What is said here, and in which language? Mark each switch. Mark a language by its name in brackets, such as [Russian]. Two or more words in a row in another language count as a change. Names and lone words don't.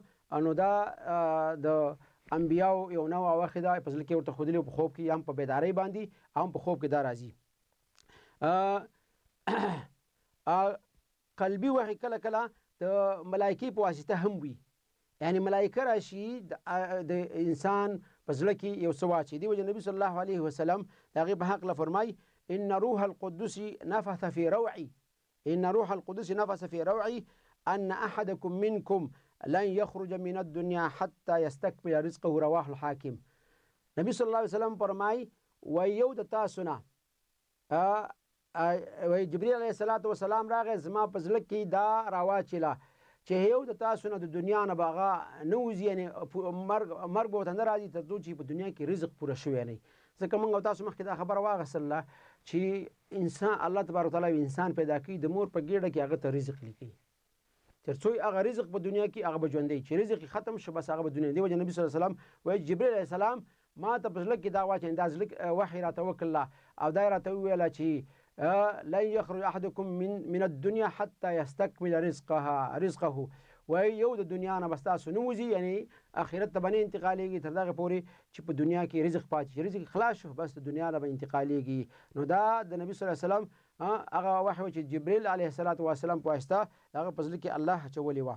[Pashto] نو دا د انبیاو یو نوع وحی ده، په زړه کې ورته ښودلي وو، په خوب کې هم په بیدارۍ باندې هم په خوب کې دا راځي. قلبي وحی کله کله د ملایکې په واسطه هم وي، یعنی ملائکه راشي د انسان په زړه کې یو څه واچي. دی وجه نبی [Arabic] صلی الله علیه وسلم [Pashto] د هغې په هکله فرمایي [Arabic] ان روح القدس نفث في روعي، ان روح القدس نفث في روعي ان احدكم منكم لن يخرج من الدنيا حتى يستكمل رزقه، رواه الحاکم. [Pashto] نبی [Arabic] صلی الله علیه وسلم [Pashto] فرمایي و یو د تاسو نه جبرئیل [Arabic] علیه السلام [Pashto] راغی زما په زړه کې دا راواچله چې یو د تاسو نه د دنیا نه به هغه نه وځي، یعنی مرګ به ورته نه راځي تر څو چې په دنیا کې رزق پوره شوی نه وي. ځکه موږ او تاسو مخکې دا خبره واخیستله چې انسان الله تبارک وتعالی انسان پیدا کوي د مور په ګېډه کې هغه ته رزق لیکي، تر څو هغه رزق په دنیا کې هغه به ژوندی، چې رزق ختم شو بس هغه به دنیا. دی وجه نبی [Arabic] صلی الله علیه وسلم [Pashto] وایي جبرئیل [Arabic] علیه السلام [Pashto] ما ته په زړه کې دا واچوي، دا زړه وحی راته وکړله او دا یې راته وویله چې [Arabic] لن يخرج احدكم من الدنيا حتى يستكمل رزقه. [Pashto] وایي یو د دنیا نه بس تاسو نه وځي، یعنی آخرت ته به نه انتقالېږي تر دغه پورې چې په دنیا کې رزق پاتې شي، رزق خلاص شو بس د دنیا نه به انتقالېږي. نو دا د نبی [Arabic] صلی الله علیه وسلم [Pashto] هغه وحی چې جبرئیل [Arabic] علیه السلام [Pashto] په واسطه هغه په زړه کې الله اچولی وه.